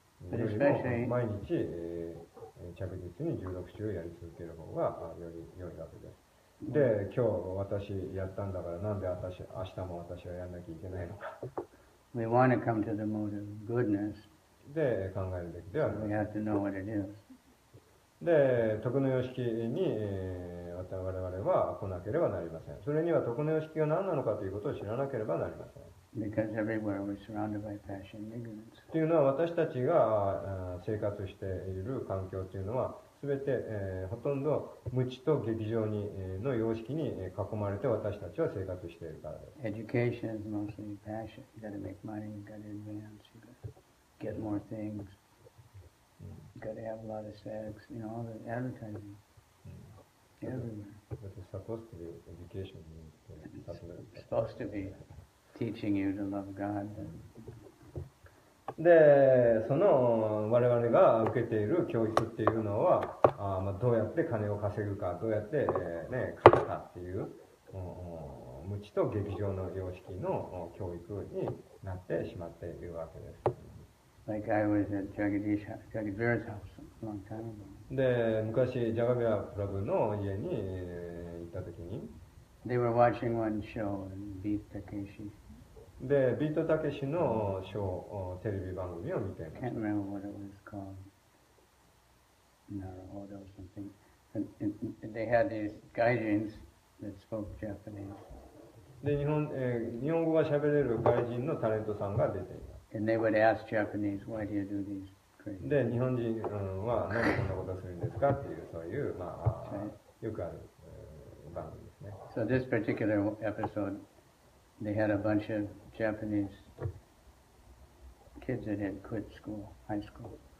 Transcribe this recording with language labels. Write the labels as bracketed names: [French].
[Japanese] よりも毎日、着実に16周やり続ける方がより良いわけです。で、今日私やったんだからなんで明日も私はやんなきゃいけないのか。 [English] We want to come to the mode of goodness. [Japanese] で、考えるべきではありません。 [English] We have to know what it is. [Japanese] で、徳の様式に、我々は来なければなりません。それには徳の様式が何なのかということを知らなければなりません。 [English] Because everywhere we're surrounded by passion and ignorance. [Japanese] というのは私たちが生活している環境というのは全て、ほとんど無知と劇場にの様式に囲まれて私たちは生活しているからです。 [English] Education is mostly passion. You gotta make money, you gotta advance, you gotta get more things, you gotta have a lot of sex, all the advertising. Everywhere. But it's supposed to be education. It's supposed to be teaching you to love God. [Japanese] で、その我々が受けている教育っていうのは、どうやって金を稼ぐか、どうやって、勝つかっていう、無知と劇場の様式の教育になってしまっているわけです。 [English] Like I was at Jagadvir's house a long time ago. [Japanese] で、昔ジャガビアプラブの家に行った時に、 [English] They were watching one show and Beat Takeshi. [Japanese] で、ビートたけしのショー、テレビ番組を見ていました。 [English] Can't remember what it was called. Naruhodo or something. And they had these gaijins that spoke Japanese. [Japanese] で、日本語が喋れる外人のタレントさんが出ています。 [English] And they would ask Japanese, why do you do these crazy? [Japanese] で、日本人は何でこんなことをするんですかっていう、そういう、よくある番組ですね。 [English] So this particular episode, they had a bunch of Japanese kids that had quit school, high school.